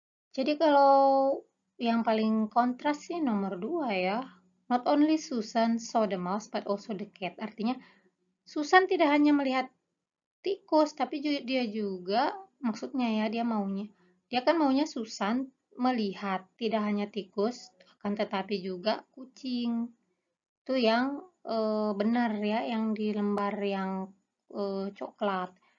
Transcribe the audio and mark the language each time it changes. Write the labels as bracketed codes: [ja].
[id] Jadi kalau yang paling kontras sih nomor 2 ya. [en] Not only Susan saw the mouse but also the cat. [id] Artinya Susan tidak hanya melihat tikus, tapi dia juga maksudnya ya dia kan maunya Susan melihat tidak hanya tikus, akan tetapi juga kucing. Itu yang benar ya, yang di lembar yang coklat.